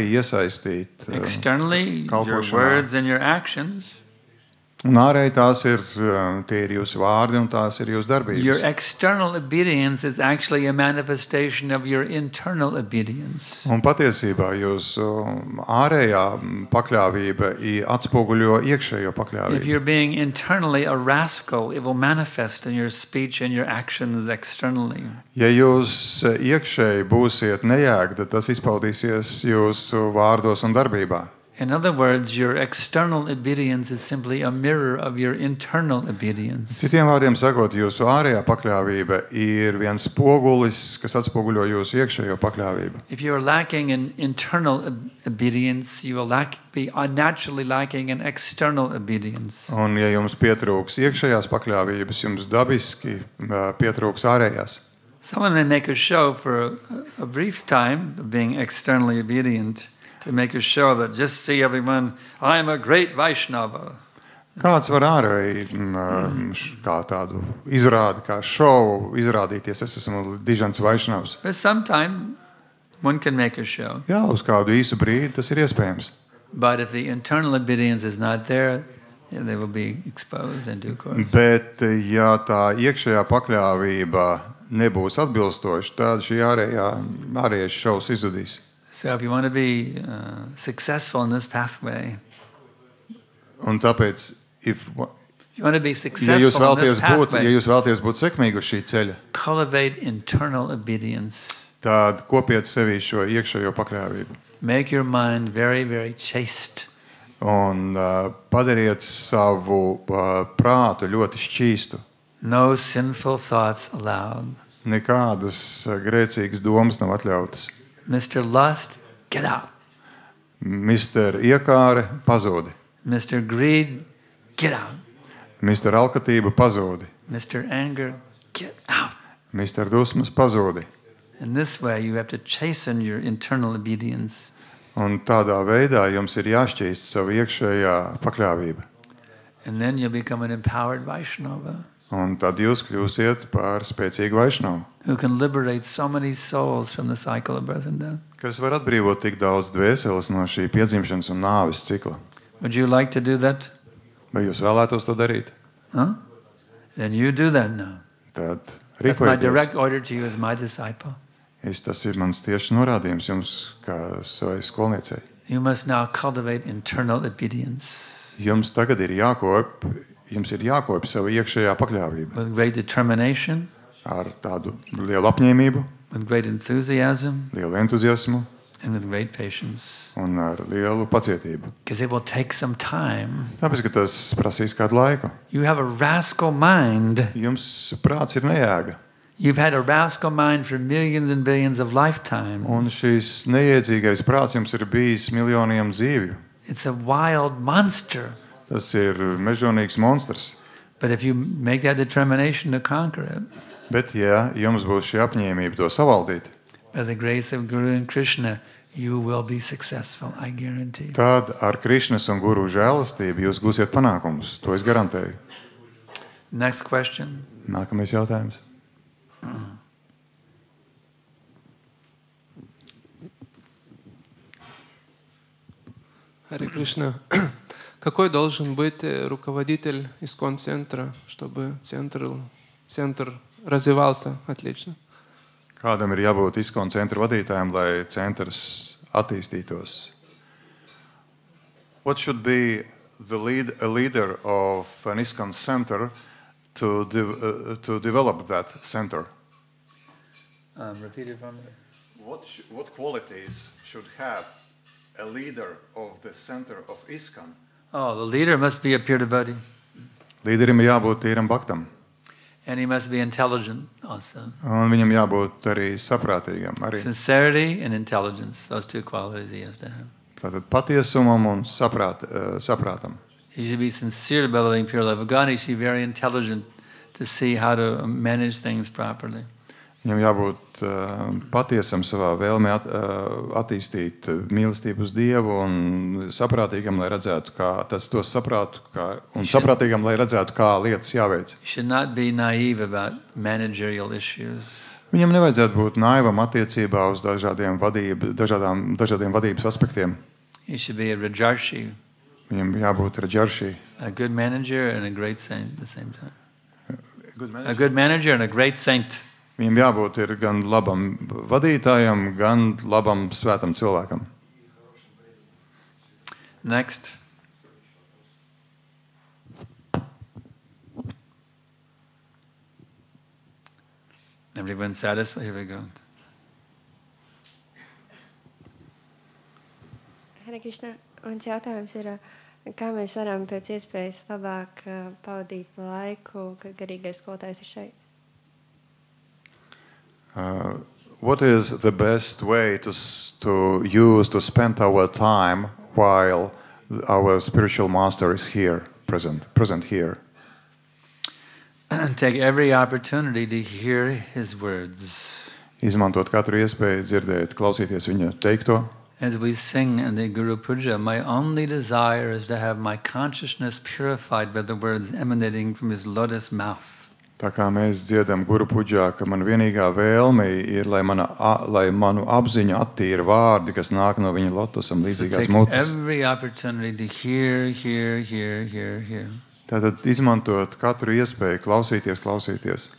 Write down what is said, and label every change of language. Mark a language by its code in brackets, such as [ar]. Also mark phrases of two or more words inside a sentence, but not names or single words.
[en] Externally, your [lv] kalpošanā. [en] words and your actions. [lv] Un ārēji tās ir, tie ir jūsu vārdi un tās ir jūsu [en] Your [lv] darbības. [en] external obedience is actually a manifestation of your internal obedience. [lv] Un patiesībā jūsu ārējā pakļāvība atspoguļo iekšējo [en] If [lv] pakļāvību. [en] you're being internally a rascal, it will manifest in your speech and your actions externally. [lv] Ja jūs iekšēji būsiet nejēgti, tad tas izpaudīsies jūsu vārdos un darbībā. [en] In other words, your external obedience is simply a mirror of your internal obedience. [lv] Citiem vārdiem sakot, jūsu ārējā pakļāvība ir viens spogulis, kas atspoguļo jūsu iekšējo pakļāvību. [en] If you're lacking in internal obedience, you will be naturally lacking in external obedience. [lv] Un ja jums pietrūks iekšējās pakļāvības, jums dabiski pietrūks ārējās. [en] Someone may make a show for a brief time of being externally obedient, to make a show that just see everyone, I am a great Vaishnava. [lv] Kāds var ārēji kā tādu izrādi, kā šovu izrādīties, es esmu dižants Vaišnavs. [en] But sometime one can make a show. [lv] Jā, uz kādu īsu brīdi tas ir iespējams. [en] But if the internal obedience is not there, they will be exposed in due course. [lv] Bet ja tā iekšējā pakļāvība nebūs atbilstoša, tad šī ārējais šovs izzudīs. [en] So if you want to be successful in this pathway, [lv] Un tāpēc, [en] if you want to be [lv] ja [en] successful [lv] jūs [en] in this pathway, [lv] vēlaties būt sekmīgi uz šī ceļa, [en] cultivate internal obedience. [lv] tad kopiet sevī šo iekšējo pakļāvību. [en] Make your mind very, very chaste. [lv] Un padariet savu prātu ļoti šķīstu. [en] No sinful thoughts allowed. [lv] Nekādas grēcīgas domas nav atļautas. [en] Mr. Lust, get out. [lv] Mr. Iekāre pazūdi. [en] Mr. Greed, get out. [lv] Mr. Alkatība pazūdi. [en] Mr. Anger, get out. Mr. [lv] Dusmas pazūdi. [en] In this way, you have to chasten your internal obedience. [lv] Un tādā veidā jums ir jāšķīst savu iekšējā pakļāvība. [en] And then you'll become an empowered Vaishnava [lv] Un tad jūs kļūsiet par spēcīgu Vaišnavu, [en] who can liberate so many souls from the cycle of birth and death. [lv] kas var atbrīvot tik daudz dvēseles no šī piedzimšanas un nāves cikla. [en] Would you like to do that? [lv] Vai jūs vēlētos to darīt? [en] Huh? Then you do that now. [lv] Tad [en] That's my [lv] rīkojieties. [en] direct order to you as my disciple. [lv] Tas ir mans tieši norādījums jums, kā savai skolniecei. [en] You must now cultivate internal obedience [lv] Jums tagad ir jākopj savu iekšējā pakļāvība [en] with great determination, [lv] ar tādu lielu apņēmību, [en] with great enthusiasm, [lv] lielu entuziasmu [en] and with great patience. [lv] un ar lielu pacietību. [en] Because it will take some time. [lv] Tāpēc, ka tas prasīs kādu laiku. [en] You have a rascal mind. [lv] Jums prāts ir nejēga. [en] You've had a rascal mind for millions and billions of lifetimes. [lv] Un šis neiedzīgais prāts jums ir bijis miljoniem dzīvju. [en] It's a wild monster. [lv] Tas ir mežonīgs monstrs. [en] But if you make that determination to conquer it, [lv] Bet, ja jums būs šī apņēmība to savaldīt, [en] by the grace of Guru and Krishna, you will be successful, I guarantee. [lv] tad ar Krišnas un Guru žēlastību jūs gūsiet panākumus. To es garantēju. [en] Next question. [lv] Nākamais jautājums. [ru] Харе Кришна. Какой должен быть руководитель ИСККОН-центра, чтобы центр развивался отлично? [lv] Kādam ir jābūt ISKCON centra vadītājam, lai centrs attīstītos? [en] What should be a leader of an ISKCON center to develop that center? Repeat it for me. What qualities should have a leader of the center of ISKCON? Oh, the leader must be a pure devotee. [lv] Līderim ir jābūt tīram bhaktam, And he must be intelligent also. un viņam jābūt arī saprātīgam. Arī. [en] Sincerity and intelligence, those two qualities he has to have. [lv] Tātad patiesumam un saprātam. [en] He should be sincere about living pure life of God. He should be very intelligent to see how to manage things properly. [lv] Viņam jābūt patiesam savā vēlmē attīstīt mīlestību uz Dievu un saprātīgam, lai redzētu, kā tas to saprātu, un saprātīgam, lai redzētu, kā lietas jāveic. [en] He should not be naive about managerial issues. [lv] Viņam nevajadzētu būt naivam attiecībā uz dažādiem vadības aspektiem. [en] He should be a rajarshi. [lv] Viņam jābūt rajarši. [en] A good manager and a great saint at the same time. A good manager and a great saint. [lv] Viņam jābūt ir gan labam vadītājam, gan labam svētam cilvēkam. [en] Next. Everyone satisfied? Here we go. [lv] Hare Krishna, mans jautājums ir, kā mēs varam pēc iespējas labāk pavadīt laiku, kad garīgais skolotājs ir šeit? [en] What is the best way to use to spend our time while our spiritual master is here, present here? Take every opportunity to hear his words. [lv] Izmantot katru iespēju dzirdēt, klausīties viņa teikto. [en] As we sing in the Guru Puja, my only desire is to have my consciousness purified by the words emanating from his lotus mouth. [lv] Tā kā mēs dziedam Guru Puģā, ka man vienīgā vēlme ir, lai manu apziņu attīra vārdi, kas nāk no viņa lotusam līdzīgās mutes. [en] Every opportunity to hear. [lv] Tātad izmantot katru iespēju, klausīties.